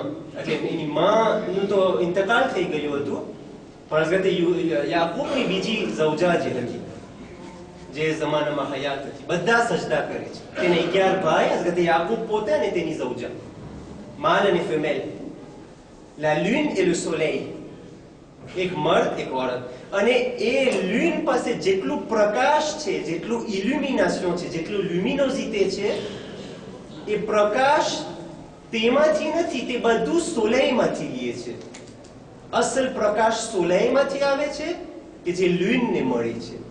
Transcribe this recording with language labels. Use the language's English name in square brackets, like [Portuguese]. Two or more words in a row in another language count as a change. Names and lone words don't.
[Gujarati] એટલે એની નું તો ઇન્તકાલ થઈ ગયું હતું, પણ હઝરત યાકૂબની બીજી ઝૌજા જે હતી, જે જમાનામાં હયાત હતી, બધા સજદા કરે છે. તેને 11 ભાઈ, હઝરત યાકૂબ પોતે અને તેની ઝૌજા, માલ અને ફિમેલ. [French] La lune et le soleil, [Gujarati] એક મર્દ, એક औरत. અને એ લૂન પાસે જેટલું પ્રકાશ છે, જેટલું ઇલ્યુમિનેશન છે, જેટલું લ્યુમિનોસિટી છે, એ પ્રકાશ તેમાંથી નથી, તે બધું સોલેilમાંથી લે છે. અસલ પ્રકાશ સોલેilમાંથી આવે છે કે જે લૂનને મળી છે.